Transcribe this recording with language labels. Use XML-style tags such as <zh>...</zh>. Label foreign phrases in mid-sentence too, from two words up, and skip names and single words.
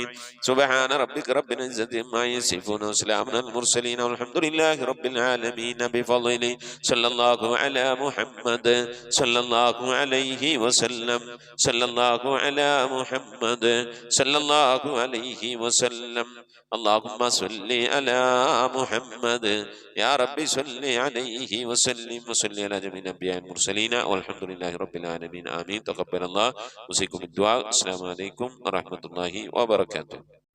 <ar>سبحان ربك رب العزة عما يصفون وسلام على المرسلين والحمد لله رب العالمين. بفضله صلى الله على محمد صلى الله عليه وسلم. صلى الله على محمد صلى الله عليه وسلم. اللهم صل على محمد يا رب صل عليه وسلم وصل على جميع الانبياء والمرسلين والحمد لله رب العالمين. آمين. تقبل الله. وصيكم بالدعاء. السلام عليكم ورحمة الله وبركاته.</ar>